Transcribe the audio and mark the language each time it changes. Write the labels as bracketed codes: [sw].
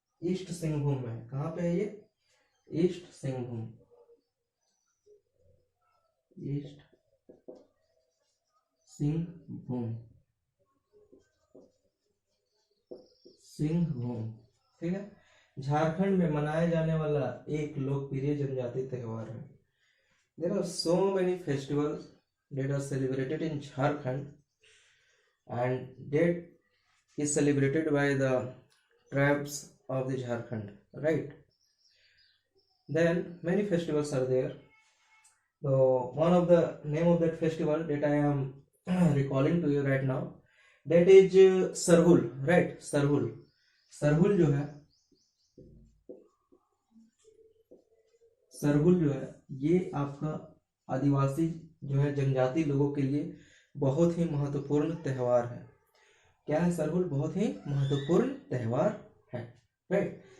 [hi] East Singhbhum में। कहाँ पे है ये? ईस्ट सिंहभूम, ईस्ट सिंहभूम, सिंहभूम, ठीक है। झारखंड में मनाया जाने वाला एक लोकप्रिय जनजातीय त्योहार है। [en] There are so many festivals that are celebrated in Jharkhand, and that is celebrated by the tribes of the Jharkhand, right? Then many festivals are there. So one of the name of that festival that I am recalling to you right now, that is Sarhul, right? [hi] Sarhul जो है, सरहुल जो है ये आपका आदिवासी जो है जनजाति लोगों के लिए बहुत ही महत्वपूर्ण त्योहार है। क्या है? सरहुल बहुत ही महत्वपूर्ण त्योहार है, राइट।